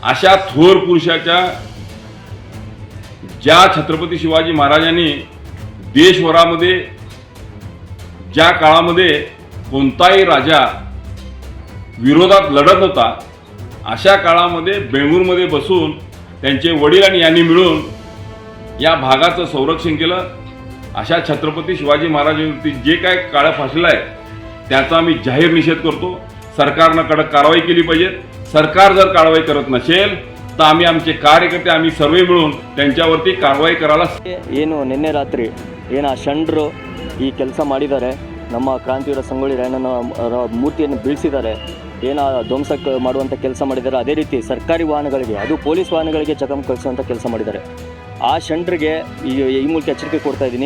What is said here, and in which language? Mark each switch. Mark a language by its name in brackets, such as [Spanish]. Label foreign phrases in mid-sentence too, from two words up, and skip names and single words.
[Marathi] अशा थोर पुरुषाच्या ज्या छत्रपती शिवाजी महाराजांनी देशभरामध्ये ज्या काळामध्ये कोणताही राजा विरोधात लढत होता, अशा काळामध्ये बेंगळूरमध्ये बसून त्यांचे वडील आणि यांनी मिळून या भागाचं संरक्षण केलं. अशा छत्रपती शिवाजी महाराजांवरती जे काय काळं फासलं आहे त्याचा आम्ही जाहीर निषेध करतो. सरकारनं कडक कारवाई केली पाहिजे. सरकार जर कारवाई करत नसेल तर आम्ही आमचे कार्यकर्ते आम्ही सर्व मिळून त्यांच्यावरती कारवाई करायला [Kannada] ಏನು ನಿನ್ನೆ ರಾತ್ರಿ ಏನು ಆ ಷಂಡ್ರು ಈ ಕೆಲಸ ಮಾಡಿದ್ದಾರೆ, ನಮ್ಮ ಕ್ರಾಂತಿವೀರ ಸಂಗೊಳ್ಳಿ ರಾಯಣ್ಣನ ಮೂರ್ತಿಯನ್ನು ಬೀಳಿಸಿದ್ದಾರೆ, ಏನು ಧ್ವಂಸ ಮಾಡುವಂಥ ಕೆಲಸ ಮಾಡಿದ್ದಾರೆ. ಅದೇ ರೀತಿ ಸರ್ಕಾರಿ ವಾಹನಗಳಿಗೆ, ಅದು ಪೊಲೀಸ್ ವಾಹನಗಳಿಗೆ ಜಖಂ ಕಳಿಸುವಂಥ ಕೆಲಸ ಮಾಡಿದ್ದಾರೆ. ಆ ಷಂಡ್ರಿಗೆ ಈ ಮೂಲಕ ಎಚ್ಚರಿಕೆ ಕೊಡ್ತಾ ಇದ್ದೀನಿ.